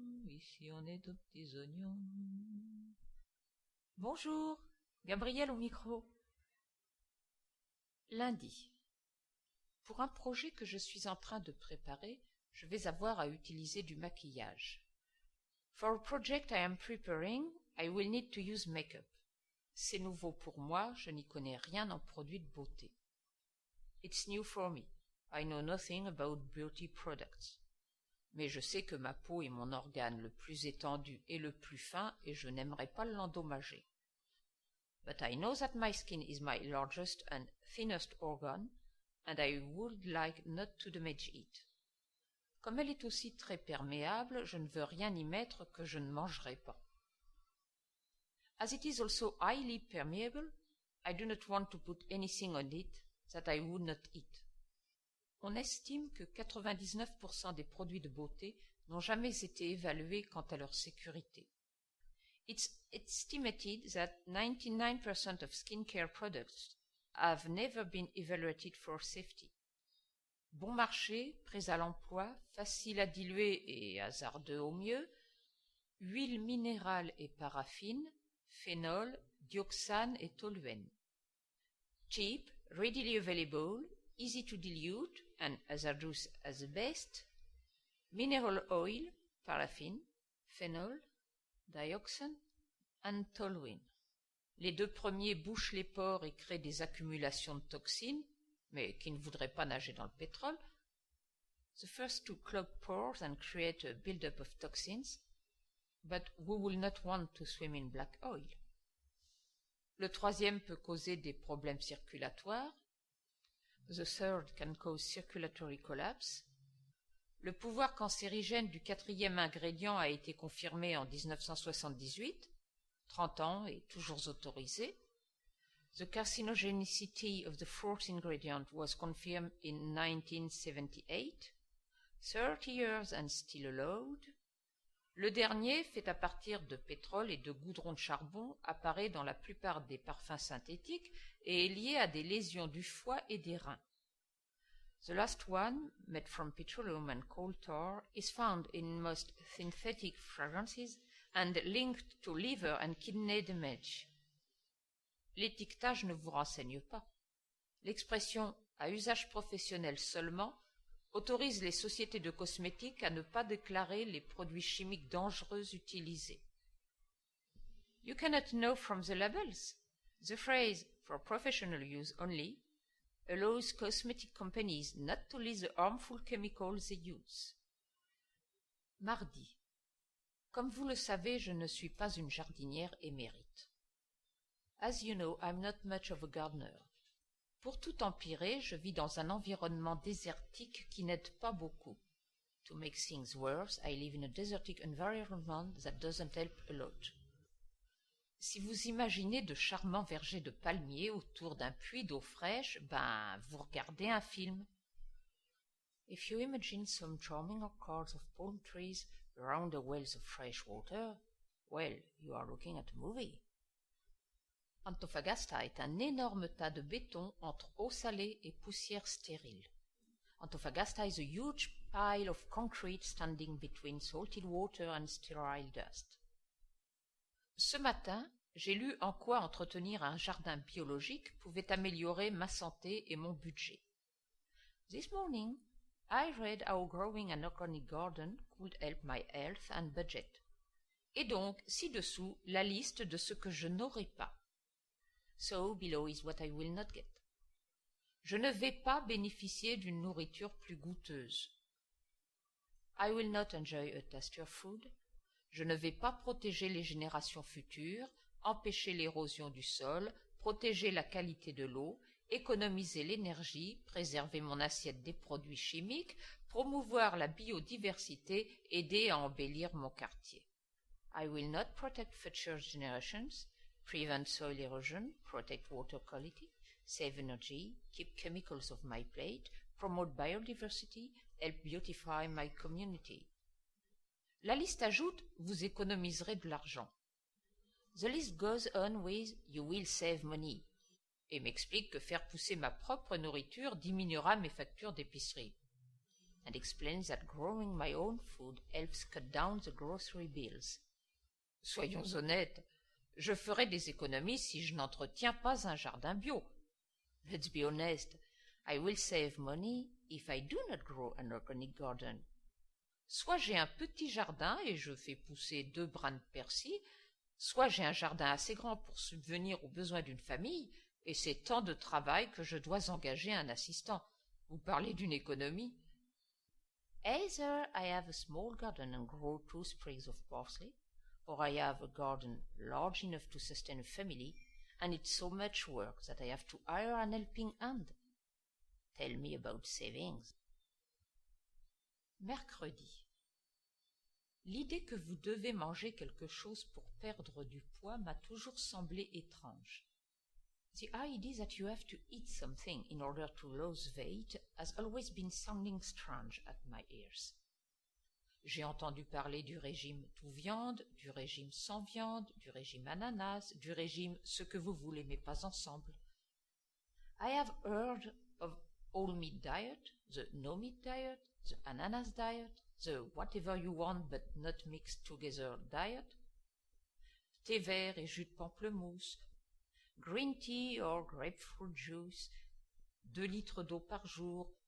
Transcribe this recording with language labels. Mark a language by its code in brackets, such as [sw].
[fr] Ici on est aux petits oignons. Bonjour, Gabriel au micro. Lundi. Pour un projet que je suis en train de préparer, je vais avoir à utiliser du maquillage. [en] For a project I am preparing, I will need to use makeup. [fr] C'est nouveau pour moi, je n'y connais rien en produits de beauté. [en] It's new for me. I know nothing about beauty products. [fr] Mais je sais que ma peau est mon organe le plus étendu et le plus fin et je n'aimerais pas l'endommager. [en] But I know that my skin is my largest and thinnest organ, and I would like not to damage it. [fr] Comme elle est aussi très perméable, je ne veux rien y mettre que je ne mangerai pas. [en] As it is also highly permeable, I do not want to put anything on it that I would not eat. [fr] On estime que 99% des produits de beauté n'ont jamais été évalués quant à leur sécurité. [en] It's estimated that 99% of skincare products have never been evaluated for safety. [fr] Bon marché, prêts à l'emploi, facile à diluer et hasardeux au mieux, huile minérale et paraffine, phénol, dioxane et toluène. [en] Cheap, readily available, easy to dilute and hazardous as the best, mineral oil, paraffin, phénol, dioxane and toluene. [fr] Les deux premiers bouchent les pores et créent des accumulations de toxines, mais qui ne voudraient pas nager dans le pétrole. [en] The first two clog pores and create a build-up of toxins, but we will not want to swim in black oil. [fr] Le troisième peut causer des problèmes circulatoires. [en] The third can cause circulatory collapse. [fr] Le pouvoir cancérigène du quatrième ingrédient a été confirmé en 1978, 30 ans et toujours autorisé. [en] The carcinogenicity of the fourth ingredient was confirmed in 1978, 30 years and still allowed. [fr] Le dernier, fait à partir de pétrole et de goudron de charbon, apparaît dans la plupart des parfums synthétiques et est lié à des lésions du foie et des reins. [en] The last one, made from petroleum and coal tar, is found in most synthetic fragrances and linked to liver and kidney damage. [fr] L'étiquetage ne vous renseigne pas. L'expression « à usage professionnel seulement » autorise les sociétés de cosmétiques à ne pas déclarer les produits chimiques dangereux utilisés. [en] You cannot know from the labels. The phrase "for professional use only" allows cosmetic companies not to list the harmful chemicals they use. [fr] Mardi. Comme vous le savez, je ne suis pas une jardinière émérite. [en] As you know, I'm not much of a gardener. [fr] Pour tout empirer, je vis dans un environnement désertique qui n'aide pas beaucoup. [en] To make things worse, I live in a desertic environment that doesn't help a lot. [fr] Si vous imaginez de charmants vergers de palmiers autour d'un puits d'eau fraîche, vous regardez un film. [en] If you imagine some charming orchards of palm trees around the wells of fresh water, well, you are looking at a movie. [fr] Antofagasta est un énorme tas de béton entre eau salée et poussière stérile. [en] Antofagasta is a huge pile of concrete standing between salted water and sterile dust. [fr] Ce matin, j'ai lu en quoi entretenir un jardin biologique pouvait améliorer ma santé et mon budget. [en] This morning, I read how growing an organic garden could help my health and budget. [fr] Et donc, ci-dessous, la liste de ce que je n'aurai pas. [en] So below is what I will not get. [fr] Je ne vais pas bénéficier d'une nourriture plus goûteuse. [en] I will not enjoy a tastier food. [fr] Je ne vais pas protéger les générations futures, empêcher l'érosion du sol, protéger la qualité de l'eau, économiser l'énergie, préserver mon assiette des produits chimiques, promouvoir la biodiversité, aider à embellir mon quartier. [en] I will not protect future generations, prevent soil erosion, protect water quality, save energy, keep chemicals off my plate, promote biodiversity, help beautify my community. [fr] La liste ajoute « Vous économiserez de l'argent [en] ». The list goes on with « You will save money ». [fr] et m'explique que faire pousser ma propre nourriture diminuera mes factures d'épicerie. [en] And explains that growing my own food helps cut down the grocery bills. [fr] Soyons honnêtes, je ferai des économies si je n'entretiens pas un jardin bio. [en] Let's be honest, I will save money if I do not grow an organic garden. [fr] Soit j'ai un petit jardin et je fais pousser 2 brins de persil, soit j'ai un jardin assez grand pour subvenir aux besoins d'une famille, et c'est tant de travail que je dois engager un assistant. Vous parlez d'une économie? [en] Either I have a small garden and grow 2 sprigs of parsley, or I have a garden large enough to sustain a family, and it's so much work that I have to hire an helping hand. Tell me about savings. [fr] Mercredi. L'idée que vous devez manger quelque chose pour perdre du poids m'a toujours semblé étrange. [en] The idea that you have to eat something in order to lose weight has always been sounding strange at my ears. [fr] J'ai entendu parler du régime tout viande, du régime sans viande, du régime ananas, du régime ce que vous voulez mais pas ensemble. [en] I have heard of all meat diet, the no meat diet, the ananas diet, the whatever you want but not mixed together diet, [fr] thé vert et jus de pamplemousse, [en] green tea or grapefruit juice, [fr] 2 litres d'eau par jour.